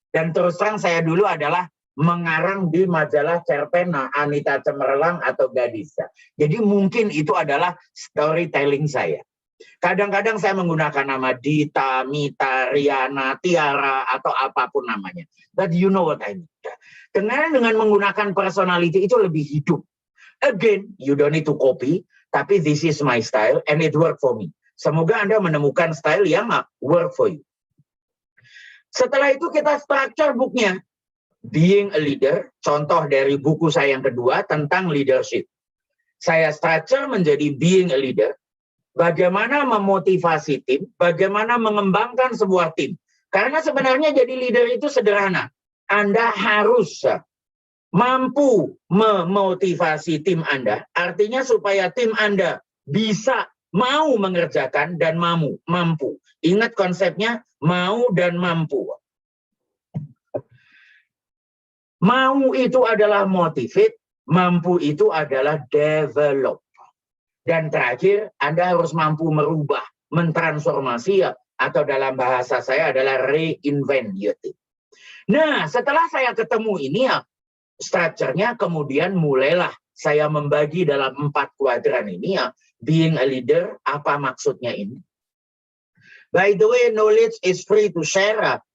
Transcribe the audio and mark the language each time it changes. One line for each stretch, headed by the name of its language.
Indonesian: Dan terus terang saya dulu adalah mengarang di majalah cerpen Anita Cemerlang atau Gadis. Jadi mungkin itu adalah storytelling saya. Kadang-kadang saya menggunakan nama Dita, Mita, Riana, Tiara, atau apapun namanya.
English: But you know what I mean.
Indonesian: Dengan menggunakan personality itu lebih hidup.
English: Again, you don't need to copy,
Indonesian: tapi
English: this is my style and it work for me.
Indonesian: Semoga Anda menemukan style yang
English: work for you.
Indonesian: Setelah itu kita structure booknya. Being a Leader, contoh dari buku saya yang kedua tentang leadership. Saya structure menjadi Being a Leader. Bagaimana memotivasi tim, bagaimana mengembangkan sebuah tim. Karena sebenarnya jadi leader itu sederhana. Anda harus mampu memotivasi tim Anda. Artinya supaya tim Anda bisa mau mengerjakan dan mampu. Ingat konsepnya, mau dan mampu. Mau itu adalah motivate, mampu itu adalah develop. Dan terakhir, Anda harus mampu merubah, mentransformasi, atau dalam bahasa saya adalah
English: reinvent your team.
Indonesian: Nah, setelah saya ketemu ini, structure-nya kemudian mulailah saya membagi dalam 4 kuadran ini. Being a leader, apa maksudnya ini?
English: By the way, knowledge is free to share.